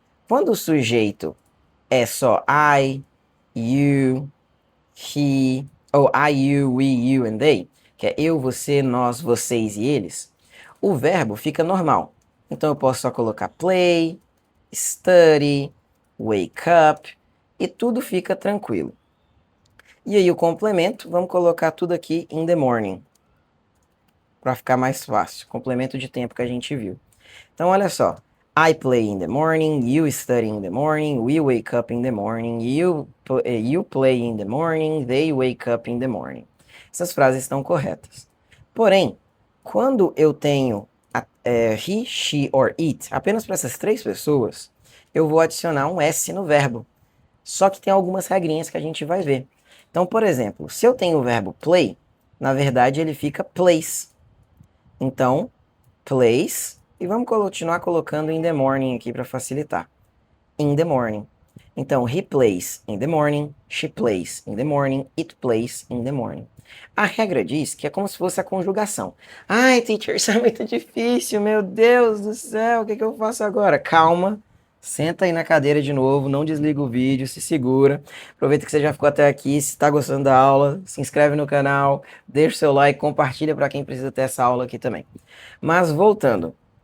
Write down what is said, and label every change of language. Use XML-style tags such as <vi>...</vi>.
<pt>Quando o sujeito é só I, you, he, ou I, you, we, you and they, que é eu, você, nós, vocês e eles, o verbo fica normal. Então eu posso só colocar play, study, wake up, e tudo fica tranquilo. E aí o complemento, vamos colocar tudo aqui</pt> <en>in the morning,</en> <pt>para ficar mais fácil. Complemento de tempo que a gente viu. Então olha só,</pt> <en>I play in the morning, you study in the morning, we wake up in the morning, you play in the morning, they wake up in the morning.</en> <pt>Essas frases estão corretas. Porém, quando eu tenho</pt> <en>he, she or it,</en> <pt>apenas para essas três pessoas, eu vou adicionar um S no verbo. Só que tem algumas regrinhas que a gente vai ver. Então, por exemplo, se eu tenho o verbo play, na verdade ele fica plays. Então, plays, e vamos continuar colocando</pt> <en>in the morning</en> <pt>aqui para facilitar.</pt> <en>In the morning. Então, he plays in the morning, she plays in the morning, it plays in the morning.</en> <pt>A regra diz que é como se fosse a conjugação. Ai, teacher, isso é muito difícil, meu Deus do céu, o que eu faço agora? Calma, senta aí na cadeira de novo, não desliga o vídeo, se segura. Aproveita que você já ficou até aqui, se está gostando da aula, se inscreve no canal, deixa o seu like, compartilha para quem precisa ter essa aula aqui também. Mas voltando.</pt>